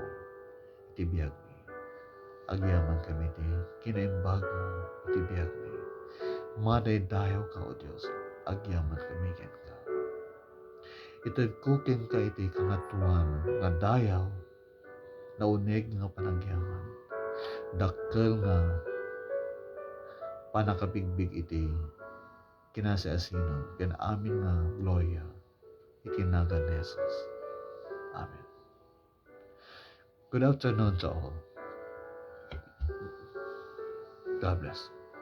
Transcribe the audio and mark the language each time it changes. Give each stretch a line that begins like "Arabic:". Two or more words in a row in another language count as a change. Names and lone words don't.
Iloko: iti biag mi agyaman kami iti kinaimbag mo iti biag mi madaydayaw ka o Diyos agyaman kami ken ka ited ko ken ka iti kangatuan nga dayaw na uneg nga panagyaman dakkel nga panakabigbig iti kinasiasinon ken amin nga gloria iti nagan ni Jesus.
English: Amen. Good afternoon to all. God bless.